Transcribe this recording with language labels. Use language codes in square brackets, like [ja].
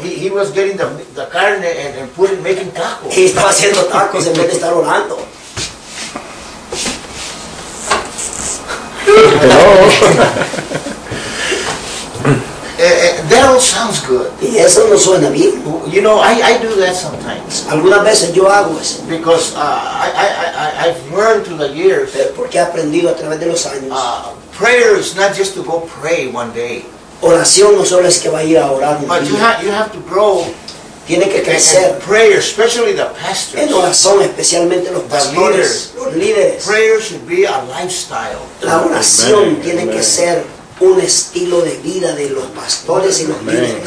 [en] He was getting the carne and putting making tacos. [es] Y estaba haciendo tacos en vez de estar orando. No. [en] That all sounds good. [es] Y eso no suena bien. [en] You know, I do that sometimes. [es] Algunas veces yo hago eso. [en] Because I've learned through the years. [es] Porque he aprendido a través de los años. [en] Prayer is not just to go pray one day. [es] Oración no solo es que va a ir a orar un día. [en] But you have to grow. [es] Tiene que crecer. [en] Prayer, especially the pastors. [es] En oración, especialmente los pastores. Los líderes. [en] Prayer should be a lifestyle. [es] La oración Amen. Tiene Amen. Que ser un estilo de vida de los pastores y los líderes.